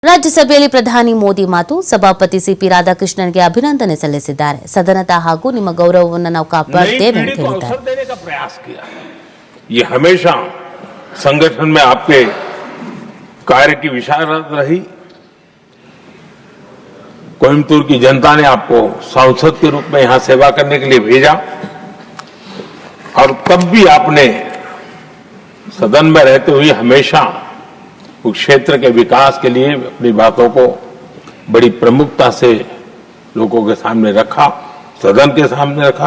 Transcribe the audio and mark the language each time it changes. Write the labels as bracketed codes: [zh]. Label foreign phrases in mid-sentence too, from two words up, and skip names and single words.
[kn] ರಾಜ್ಯಸಭೆಯಲ್ಲಿ ಪ್ರಧಾನಿ ಮೋದಿ ಮಾತು ಸಭಾಪತಿ ಸಿಪಿ ರಾಧಾಕೃಷ್ಣನ್ಗೆ ಅಭಿನಂದನೆ ಸಲ್ಲಿಸಿದ್ದಾರೆ. ಸದನದ ಹಾಗೂ ನಿಮ್ಮ ಗೌರವವನ್ನು ನಾವು ಕಾಪಾಡುತ್ತೇವೆ ಅಂತ ಹೇಳಿದ್ದಾರೆ. [hi] ये हमेशा संगठन में आपके कार्य की विशारद रही. कोयम्बटूर की जनता ने आपको सांसद के रूप में यहां सेवा करने के लिए भेजा और तब भी आपने सदन में रहते हुए हमेशा उस क्षेत्र के विकास के लिए अपनी बातों को बड़ी प्रमुखता से लोगों के सामने रखा, सदन के सामने रखा.